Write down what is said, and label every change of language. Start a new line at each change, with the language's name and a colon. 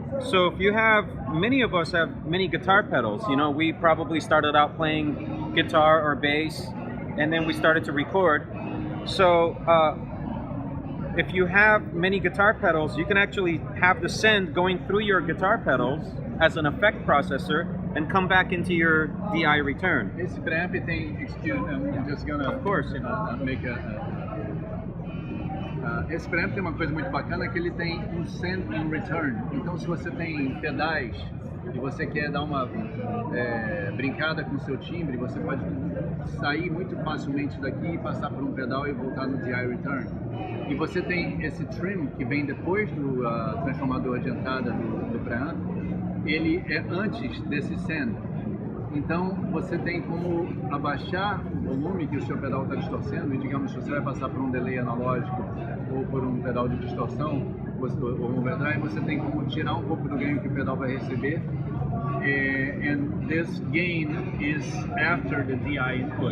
English: So if you have, many of us have many guitar pedals, we probably started out playing guitar or bass, and then we started to record. So if you have many guitar pedals, you can actually have the send going through your guitar pedals as an effect processor and come back into your DI return.
Portuguese: Esse preamp tem,
English: I'm just gonna, of course,
Portuguese: make esse preamp tem uma coisa muito bacana, que ele tem um send and return. Então se você tem pedais e você quer dar uma brincada com o seu timbre, você pode sair muito facilmente daqui e passar por um pedal e voltar no DI return. E você tem esse trim que vem depois do transformador de entrada do preamp. Ele é antes desse send. Então você tem como abaixar o volume que o seu pedal está distorcendo, e digamos, se você vai passar por um delay analógico ou por um pedal de distorção ou um overdrive, você tem como tirar um pouco do ganho que o pedal vai receber
English: and this gain is after the DI input.